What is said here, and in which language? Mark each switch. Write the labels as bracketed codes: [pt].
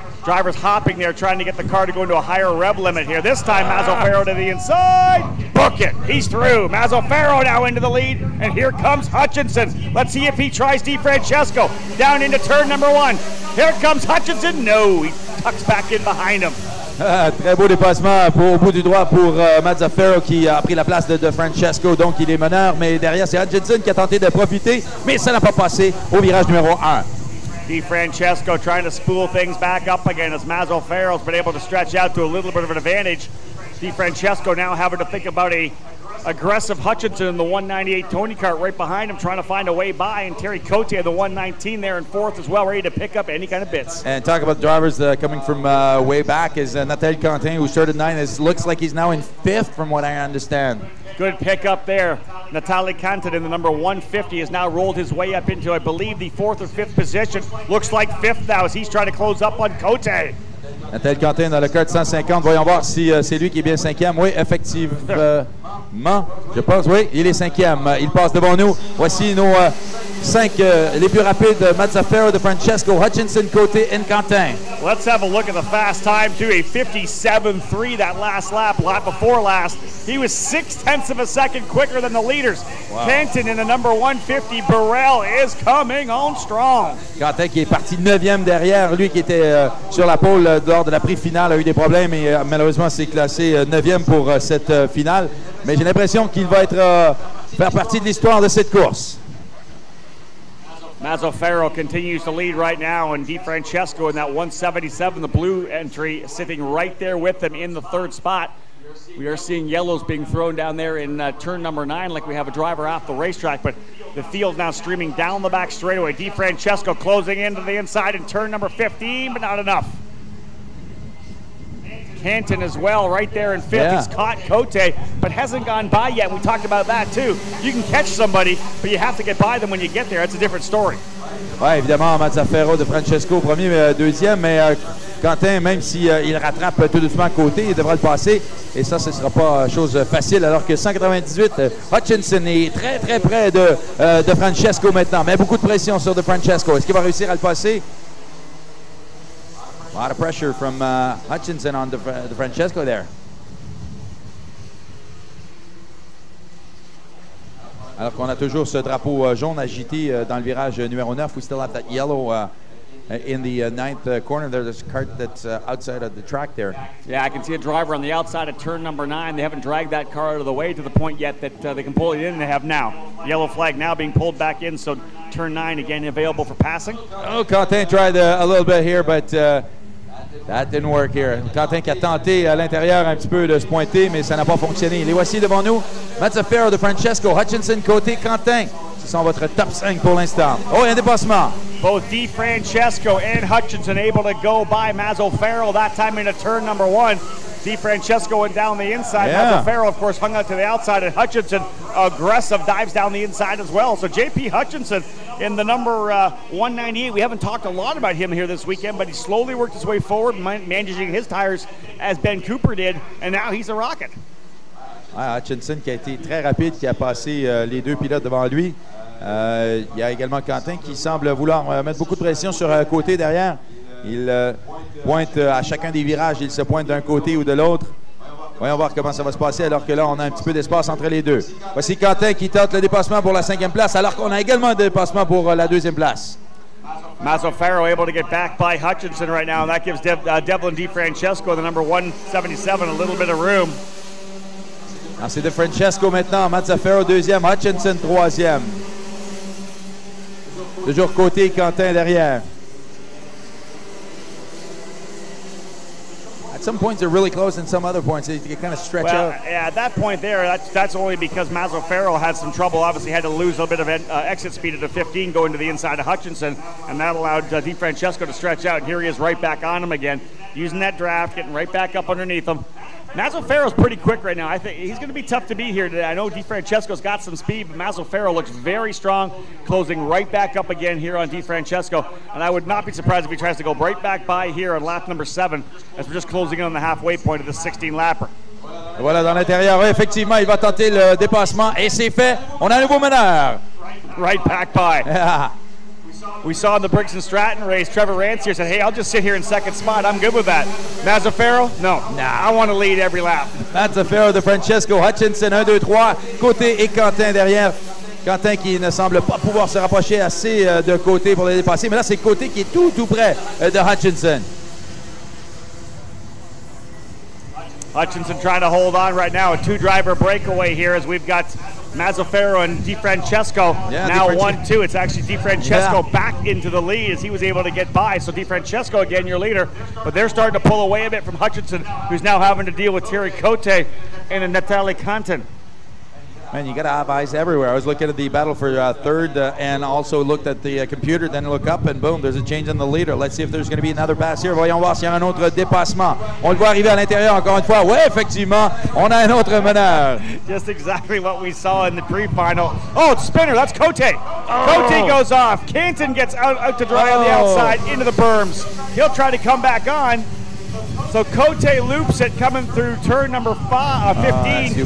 [en] Driver's hopping there, trying to get the car to go into a higher rev limit here. This time, Mazzaferro to the inside. Book it. He's through. Mazzaferro now into the lead, and here comes Hutchinson. Let's see if he tries DeFrancesco. Down into turn number 1. Here comes Hutchinson. No, he tucks back in behind him. [fr] Très beau dépassement au bout du droit pour Mazzaferro qui a pris la place de Francesco, donc il est meneur, mais derrière c'est Hutchinson qui a tenté de profiter, mais ça n'a pas passé au virage numéro 1. [en] DeFrancesco trying to spool things back up again as Mazzaferro's been able to stretch out to a little bit of an advantage. DeFrancesco now having to think about a aggressive Hutchinson in the 198 Tony Kart right behind him, trying to find a way by, and Terry Cote the 119 there in 4th as well, ready to pick up any kind of bits. And talk about drivers coming from way back is Nathaniel Quentin, who started 9th. It looks like he's now in 5th from what I understand. Good pick up there. Natalie Canton in the number 150 has now rolled his way up into, I believe, the 4th or 5th position. Looks like 5th now as he's trying to close up on Cote. [fr] Nathaniel Quentin dans le kart 150. Voyons voir si c'est lui qui est bien 5e. Oui, effectivement. Je pense, oui, il est 5e. Il passe devant nous. Voici nos 5 les plus rapides. [en] Mazzaferro, De Francesco, Hutchinson, Cote, and Quentin. Let's have a look at the fast time, too. A 57.3 that last lap before last. He was 0.6 of a second quicker than the leaders. Wow. Kenton in the number 150. Burrell is coming on strong. [fr] Quentin qui est parti 9e derrière. Lui qui était sur la pole lors de la pré-finale a eu des problèmes et malheureusement s'est classé 9e pour cette finale. Mais j'ai l'impression qu'il va être faire partie de l'histoire de cette course. [en] Mazzaferro continues to lead right now, and DeFrancesco in that 177, the blue entry, sitting right there with them in the 3rd spot. We are seeing yellows being thrown down there in turn number 9 like we have a driver off the racetrack, but the field now streaming down the back straightaway. DeFrancesco closing into the inside in turn number 15, but not enough. Canton as well, right there in 5th. Yeah. He's caught Cote, but hasn't gone by yet. We talked about that too. You can catch somebody, but you have to get by them when you get there. That's a different story. [fr] Oui, évidemment, Mazzaferro, De Francesco, premier, deuxième, mais Quentin, même s'il rattrape tout doucement Cote, il devra le passer. Et ça, ce ne sera pas chose facile, alors que 198, Hutchinson est très près de Francesco maintenant. Mais beaucoup de pression sur De Francesco. Est-ce qu'il va réussir à le passer? [en] A lot of pressure from Hutchinson on De Francesco there. [fr] Alors qu'on a toujours ce drapeau jaune agité dans le virage numéro 9. [en] We still have that yellow in the 9th corner there. There's a cart that's outside of the track there. Yeah, I can see a driver on the outside of turn number 9. They haven't dragged that car out of the way to the point yet that they can pull it in, and they have now. Yellow flag now being pulled back in, so turn 9 again available for passing. Oh, Quentin tried a little bit here, but that didn't work here. [fr] Quentin qui a tenté à l'intérieur un petit peu de se pointer, mais ça n'a pas fonctionné. Les voici devant nous. Mazzaferro, De Francesco, Hutchinson, Cote, Quentin. Ce sont votre top 5 pour l'instant. Oh, un dépassement. [en] Both DeFrancesco and Hutchinson able to go by Mazzaferro, that time into turn number 1. DeFrancesco went down the inside. Yeah. Mazzaferro, of course, hung out to the outside, and Hutchinson, aggressive, dives down the inside as well. So J.P. Hutchinson in the number 198. We haven't talked a lot about him here this weekend, but he slowly worked his way forward, managing his tires as Ben Cooper did, and now he's a rocket. [fr] Ouais, Hutchinson qui a été très rapide, qui a passé les deux pilotes devant lui. Il y a également Quentin qui semble vouloir mettre beaucoup de pression sur Côté derrière. Il pointe à chacun des virages, il se pointe d'un côté ou de l'autre. Voyons voir comment ça va se passer alors que là, on a un petit peu d'espace entre les deux. Voici Quentin qui tente le dépassement pour la 5e place alors qu'on a également un dépassement pour la 2e place. [en] Mazzaferro able to get back by Hutchinson right now, and that gives Devlin DeFrancesco, the number 177, a little bit of room. [fr] C'est DeFrancesco maintenant, Mazzaferro 2e, Hutchinson 3e. Toujours côté Quentin derrière. [en] At some points they're really close, and some other points they kind of stretch out. Yeah, at that point there, that's only because Mazzaferro had some trouble. Obviously, had to lose a little bit of exit speed at the 15 going to the inside of Hutchinson, and that allowed DeFrancesco to stretch out. And here he is right back on him again, using that draft, getting right back up underneath him. Mazzaferro's pretty quick right now. I think he's going to be tough to beat here today. I know DeFrancesco's got some speed, but Mazzaferro looks very strong, closing right back up again here on DeFrancesco. And I would not be surprised if he tries to go right back by here on lap number 7 as we're just closing in on the halfway point of the 16-lapper. [fr] Voilà, dans l'intérieur, effectivement, il va tenter le dépassement et c'est fait. On a un nouveau meneur. [en] Right back by. Yeah. We saw in the Briggs & Stratton race, Trevor Rancier said, hey, I'll just sit here in second spot. I'm good with that. Mazzaferro? No. I want to lead every lap. Mazzaferro, DeFrancesco, Hutchinson, 1, 2, 3. [fr] Côté et Quentin derrière. Quentin qui ne semble pas pouvoir se rapprocher assez de côté pour le dépasser. Mais là, c'est côté qui est tout près de Hutchinson. [en] Hutchinson trying to hold on right now. A 2-driver breakaway here as we've got Mazzaferro and DeFrancesco now 1-2. It's actually DeFrancesco back into the lead as he was able to get by. So DeFrancesco again, your leader, but they're starting to pull away a bit from Hutchinson, who's now having to deal with Thierry Cote and Natalie Cantin. Man, you got to have eyes everywhere. I was looking at the battle for third and also looked at the computer, then look up and boom, there's a change in the leader. Let's see if there's going to be another pass here. [fr] Voyons voir s'il y a un autre dépassement. On le voit arriver à l'intérieur encore une fois. Ouais, effectivement, on a un autre meneur. [en] Just exactly what we saw in the pre-final. Oh, it's Spinner, that's Cote. Cote goes off. Canton gets out to dry on the outside into the berms. He'll try to come back on. So Cote loops it coming through turn number 15.